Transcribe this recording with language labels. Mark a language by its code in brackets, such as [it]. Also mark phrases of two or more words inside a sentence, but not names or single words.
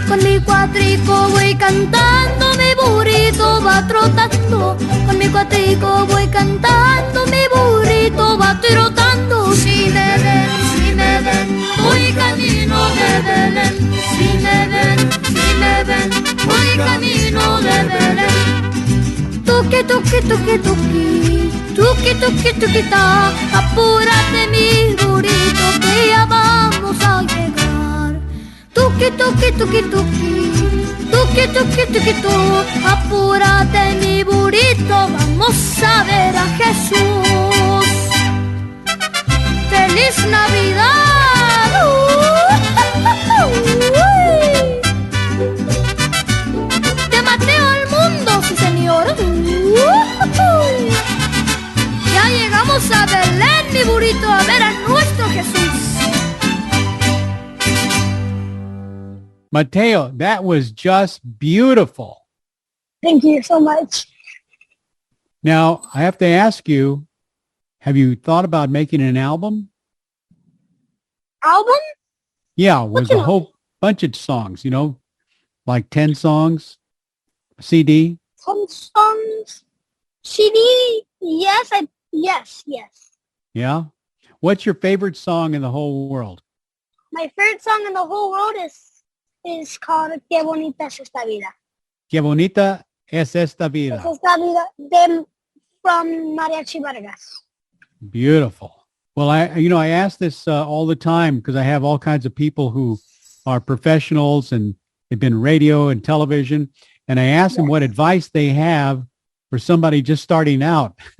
[es] Con mi cuatrico voy cantando, mi burrito va trotando. Con mi cuatrico voy cantando, mi burrito va trotando. Si me ven, voy camino de Belén. Si me ven, voy camino de Belén. Tuki, tuki, tuki, tuki. Tuki, tuki, tuquita, apúrate mi burrito que ya vamos a llegar. Tuki, tuki, tuki, tuki, tuki, tuki, tuki, tu, apúrate mi burrito, vamos a ver a Jesús. ¡Feliz Navidad! De Mateo al mundo, sí señor. Ya llegamos a Belén, mi burrito, a ver a nuestro Jesús. [en] Mateo, that was just beautiful. Thank you so much. Now, I have to ask you, have you thought about making an album? Album? Yeah, with a whole bunch of songs, you know, like 10 songs, CD. Some songs. CD? Yes, yes. Yeah. What's your favorite song in the whole world? My favorite song in the whole world is called Qué Bonita es Esta Vida. Qué bonita es esta vida. Es Esta Vida from Mariachi Vargas. Beautiful. Well, I ask this all the time because I have all kinds of people who are professionals and they've been radio and television. And I ask them what advice they have for somebody just starting out.